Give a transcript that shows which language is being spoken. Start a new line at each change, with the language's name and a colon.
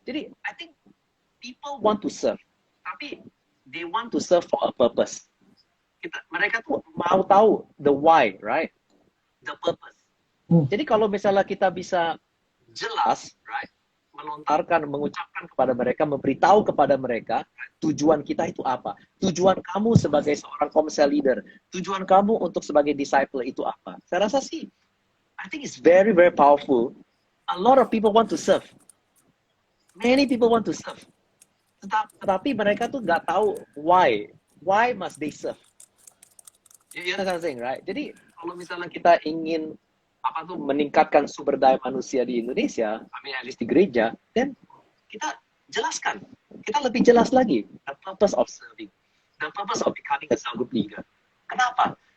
English: Jadi, I think people want to serve, tapi they want to serve for a purpose.
Indonesian: Mereka tuh mau tahu
English: the why, right, the purpose.
Indonesian: Jadi kalau misalnya kita bisa jelas, right, mengucapkan kepada mereka, memberitahu kepada mereka tujuan kita itu apa, tujuan kamu sebagai seorang komsel leader, tujuan kamu untuk sebagai disciple itu apa. Saya rasa sih,
English: I think it's very very powerful. A lot of people want to serve, many people want to serve,
Indonesian: tetapi mereka tuh nggak tahu
English: why must they serve. You know what I'm saying, right?
Indonesian: Jadi kalau misalnya kita ingin meningkatkan sumber daya manusia di Indonesia,
English: at least
Indonesian: di gereja, dan kita jelaskan, kita lebih jelas lagi
English: the purpose of serving, the purpose of becoming a cell group leader.
Indonesian: Kenapa?